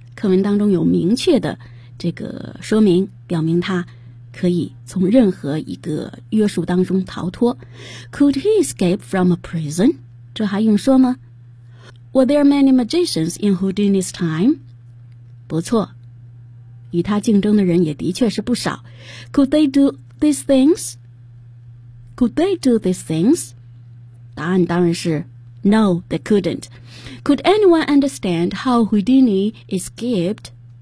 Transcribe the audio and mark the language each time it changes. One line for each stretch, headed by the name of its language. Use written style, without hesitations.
Chinese: 课文当中有明确的这个说明，表明他可以从任何一个约束当中逃脱。
English: Could he escape from a prison?
Chinese: 这还用说吗
English: ？Were there many magicians in Houdini's time?
Chinese: 不错，与他竞争的人也的确是不少。
English: Could they do these things? Could they do these things?
Chinese: 答案当然是
English: No, they couldn't. Could anyone understand how Houdini escaped?